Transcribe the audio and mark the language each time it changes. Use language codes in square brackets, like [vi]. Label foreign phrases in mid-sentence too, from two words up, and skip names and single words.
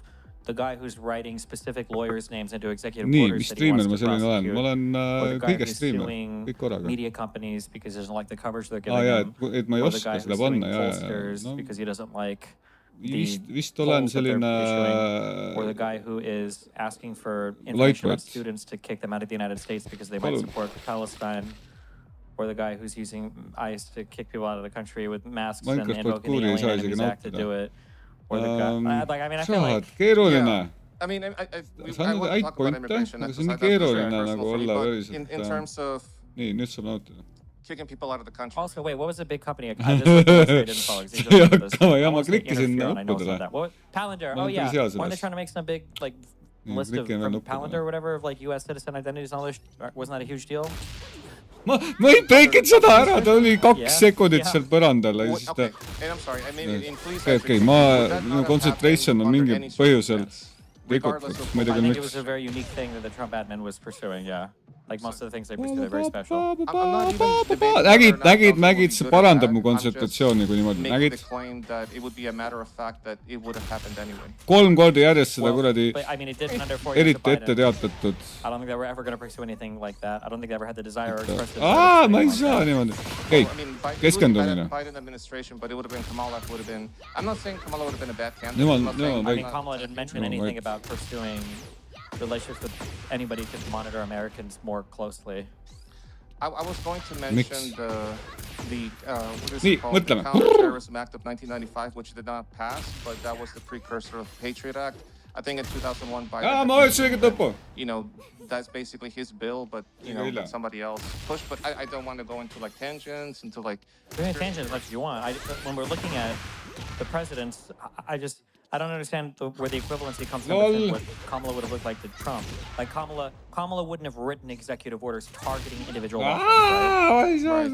[en] the guy who's writing specific lawyers' names into executive orders that he wants to prosecute, or the guy who's suing media companies because he doesn't like the coverage they're giving him, or the guy who's suing pollsters because he doesn't like the polls that they're issuing, or the guy who is asking for information about students to kick them out of the United States because they might support Palestine, or the guy who's using ICE to kick people out of the country with masks and invoking the Alien Enemies Act to do it. Or the guy, I mean, I feel like... keeruline. I mean, I want to talk about immigration. [et] Aga see on nii keeruline nagu olla päriselt. [en] In terms of... [et] Nii, nüüd saab nautida. [en] Kicking people out of the country. Also, wait, what was the big company? I just looked at it, didn't follow. [et] Ma klikkisin nuppudele. [en] Palantir, oh yeah. Weren't they trying to make some big, like, list of Palantir or whatever of, like, U.S. citizen identities and all this? Wasn't that a huge deal? [et] Ma ei teinud seda ära, ta oli 2 sekundit seal põrandal. [en] Okay, and I'm sorry, I mean, please... [et] Okay, minu concentration on mingil põhjusel rikutud. [en] I think it was a very unique thing that the Trump admin was pursuing, yeah. Like most of the things they pursue, they're very special. [et] Nägid, see parandab mu kontsentratsiooni kui niimoodi. Nägid? 3 korda järjest seda kuradi eriti ette teatatud. [en] I don't think they were ever going to pursue anything like that. I don't think they ever had the desire or expressed the desire. [et] Ma ei saa niimoodi. Okei, keskendumine. [en] I'm not saying Kamala would have been a bad candidate. I mean, Kamala didn't mention anything about pursuing relationships with anybody who could monitor Americans more closely. I was going to mention what is it called? The Counterterrorism Act of 1995, which did not pass, but that was the precursor of the Patriot Act. I think in 2001, Biden. [et] Ma ütlesin õiget lõppu. [en] You know, that's basically his bill, but you know, Really? somebody else pushed. But I don't want to go into like tangents, into like. You can tangent as much as you want. When we're looking at the presidents, I don't understand where the equivalency comes from between what Kamala would have looked like to Trump. Like Kamala wouldn't have written executive orders targeting individual law firms, right?